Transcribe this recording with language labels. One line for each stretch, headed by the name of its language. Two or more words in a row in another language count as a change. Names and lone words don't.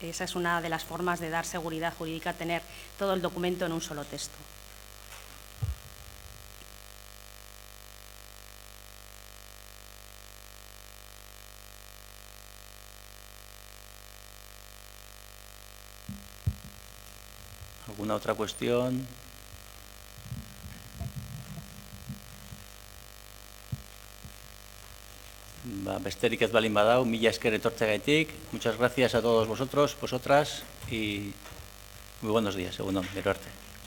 Spanish: esa es una de las formas de dar seguridad jurídica, tener todo el documento en un solo texto. ¿Alguna otra cuestión?
Basque: Besterik ez balin badau, mila esker etortzeagatik.
Spanish: Muchas gracias a todos vosotros, vosotras, y muy buenos días.
Basque: Egun on, gero arte.